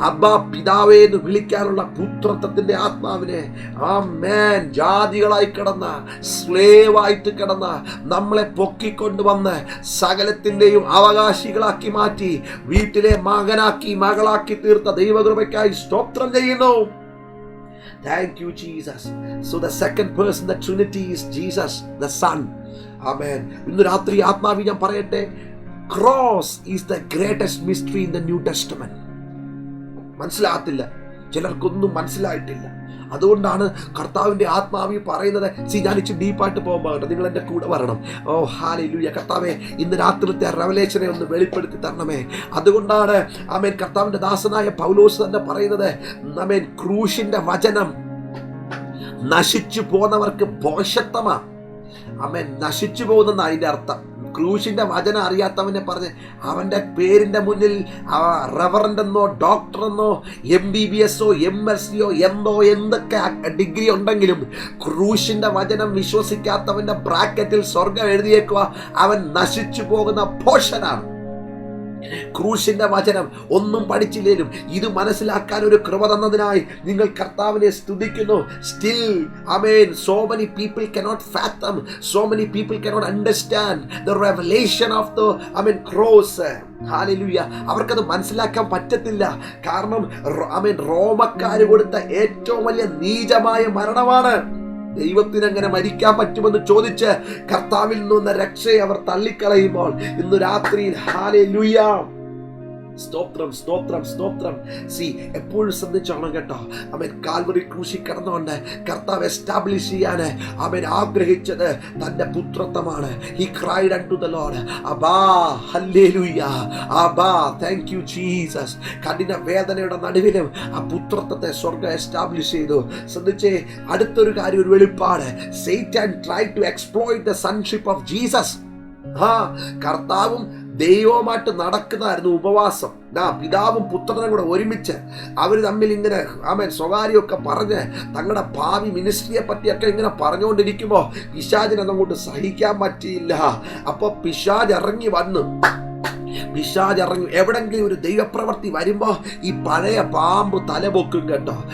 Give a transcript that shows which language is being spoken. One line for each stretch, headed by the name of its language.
Malayalam: അബ്ബാ പിതാവേ എന്ന് വിളിക്കാനുള്ള പുത്രത്വത്തിന്റെ ആത്മാവിനെ. ആമേൻ. ജാതികളായി കിടന്ന, സ്ലേവായിട്ട് കിടന്ന നമ്മളെ പൊക്കിക്കൊണ്ടുവന്ന് സകലത്തിന്റെയും അവകാശികളാക്കി മാറ്റി വീട്ടിലെ മകനാക്കി മകളാക്കി തീർത്ത ദൈവകൃപയ്ക്കായി സ്തോത്രം ചെയ്യുന്നു.
English: Thank you, Jesus. So the second person, the Trinity, is Jesus, the Son. Amen.
Malayalam: ഇന്ന് രാത്രി ആത്മാവി ഞാൻ പറയട്ടെ, cross is the greatest mystery in the New Testament. മനസ്സിലാകത്തില്ല, ചിലർക്കൊന്നും മനസ്സിലായിട്ടില്ല. അതുകൊണ്ടാണ് കർത്താവിന്റെ ആത്മാവി പറയുന്നത്. ഞാൻ ഇച്ചിരി ഡീപ്പായിട്ട് പോകുമ്പോൾ നിങ്ങൾ എൻ്റെ കൂടെ വരണം. ഓ ഹല്ലേലൂയ. കർത്താവേ, ഇന്ന് രാത്രിത്തെ റെവലേഷനെ ഒന്ന് വെളിപ്പെടുത്തി തരണമേ. അതുകൊണ്ടാണ് കർത്താവിന്റെ ദാസനായ പൗലോസ് തന്നെ പറയുന്നത്, ക്രൂശിന്റെ വചനം നശിച്ചു പോന്നവർക്ക് ഭോഷത്വമാ. നശിച്ചു പോകുന്ന അതിന്റെ അർത്ഥം. ക്രൂശിന്റെ വചനം അറിയാത്തവനെ പറഞ്ഞ് അവന്റെ പേരിന്റെ മുന്നിൽ റെവറൻഡ് എന്നോ ഡോക്ടർ എന്നോ MBBS MSc എന്തൊക്കെ ഡിഗ്രി ഉണ്ടെങ്കിലും ക്രൂശിന്റെ വചനം വിശ്വസിക്കാത്തവന്റെ ബ്രാക്കറ്റിൽ സ്വർഗം എഴുതിയേക്കുക, അവൻ നശിച്ചു പോകുന്ന പോഷനാണ്. ക്രൂശിന്റെ വചനം ഒന്നും പഠിച്ചില്ലേലും ഇത് മനസ്സിലാക്കാൻ ഒരു കൃപ തന്നതിനായി നിങ്ങൾ കർത്താവിനെ സ്തുതിക്കുന്നു.
English: Still so many people cannot fathom, so many people cannot understand the revelation of the cross.
Malayalam: Hallelujah. അവർക്കത് മനസ്സിലാക്കാൻ പറ്റത്തില്ല. കാരണം റോമക്കാര് കൊടുത്ത ഏറ്റവും വലിയ നീചമായ മരണമാണ്. ദൈവത്തിന് അങ്ങനെ മരിക്കാൻ പറ്റുമെന്ന് ചോദിച്ച് കർത്താവിൽ നിന്ന് രക്ഷയെ അവർ തള്ളിക്കളയുമ്പോൾ ഇന്ന് രാത്രിയിൽ ഹല്ലേലൂയ, സ്തോത്രം, സ്തോത്രം, സ്തോത്രം. എപ്പോഴും ശ്രദ്ധിച്ചോണം കേട്ടോ. കാൽവറി ക്രൂശിൽ കിടന്നുകൊണ്ട് കർത്താവ് എസ്റ്റാബ്ലിഷ് ചെയ്യാൻ ആഗ്രഹിച്ചത് തന്റെ പുത്രത്വമാണ്.
English: He cried unto the Lord, Abba, hallelujah, Abba, thank you Jesus.
Malayalam: കഠിന വേദനയുടെ നടുവിലും ആ പുത്രത്വത്തെ സ്വർഗ്ഗം എസ്റ്റാബ്ലിഷ് ചെയ്തു. ശ്രദ്ധിച്ചേ, അടുത്തൊരു കാര്യം, ഒരു വെളിപ്പാട്.
English: Satan tried to exploit the sonship of Jesus.
Malayalam: കർത്താവും ദൈവവുമായിട്ട് നടക്കുന്നതായിരുന്നു ഉപവാസം. പിതാവും പുത്രനും കൂടെ ഒരുമിച്ച് അവർ തമ്മിൽ ഇങ്ങനെ സ്വകാര്യമൊക്കെ പറഞ്ഞ് തങ്ങളുടെ ഭാവി മിനിസ്ട്രിയെ പറ്റിയൊക്കെ ഇങ്ങനെ പറഞ്ഞുകൊണ്ടിരിക്കുമ്പോൾ പിശാചിനതങ്ങോട്ട് സഹിക്കാൻ പറ്റിയില്ല. അപ്പൊ പിശാച് ഇറങ്ങി വന്നു. എവിടെങ്കിലും ഒരു ദൈവപ്രവൃത്തി വരുമ്പോ ഈ പഴയ പാമ്പ് തലപൊക്കും കേട്ടോ.